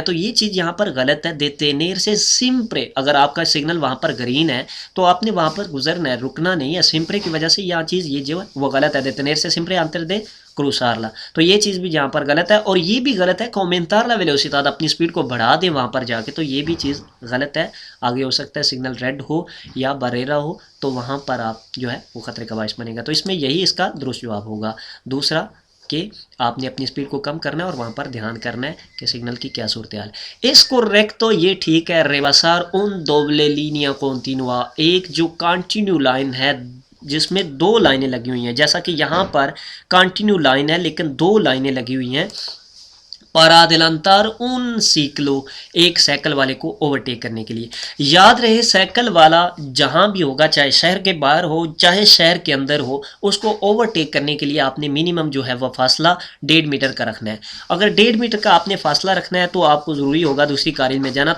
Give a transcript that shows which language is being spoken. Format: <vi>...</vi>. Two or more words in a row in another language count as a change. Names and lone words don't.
<ur>تو یہ چیز یہاں پر غلط ہے.</ur> <es>detener se siempre,</es> <ur>اگر آپ کا سگنل وہاں پر گرین ہے تو آپ نے وہاں پر گزرنا ہے, رکنا نہیں ہے. siempre کی وجہ سے یہ چیز یہ جو ہے وہ غلط ہے.</ur> <es>detener se siempre antes de cruzarla,</es> <ur>تو یہ چیز بھی یہاں پر غلط ہے. اور یہ بھی غلط ہے کہ</ur> <es>aumentar la velocidad,</es> <ur>اپنی سپیڈ کو بڑھا دے وہاں پر جا کے, تو یہ بھی چیز غلط ہے. آگے ہو سکتا ہے سگنل ریڈ ہو یا بریرا ہو, تو وہاں پر آپ جو ہے وہ خطرے کا باعث بنے گا. تو اس میں یہی اس کا درست جواب ہوگا دوسرا, کہ آپ نے اپنی سپیڈ کو کم کرنا ہے اور وہاں پر دھیان کرنا ہے کہ سگنل کی کیا صورتحال.</ur> <es>es correcto,</es> <ur>یہ ٹھیک ہے.</ur> <es>rebasar una doble línea continua,</es> <ur>ایک جو</ur> <en>continuous line</en> <ur>ہے جس میں دو لائنیں لگی ہوئی ہیں, جیسا کہ یہاں پر</ur> <en>continuous line</en> <ur>ہے لیکن دو لائنیں لگی ہوئی ہیں.</ur> <es>para adelantar un ciclo,</es> <ur>ایک سائیکل والے کو اوورٹیک کرنے کے لیے. یاد رہے سائیکل والا جہاں بھی ہوگا, چاہے شہر کے باہر ہو چاہے شہر کے اندر ہو, اس کو اوورٹیک کرنے کے لیے آپ نے منیمم جو ہے وہ فاصلہ 1.5 میٹر کا رکھنا ہے. اگر 1.5 میٹر کا آپ نے فاصلہ رکھنا ہے تو آپ کو ضروری ہوگا دوسری کارل میں جانا.</ur>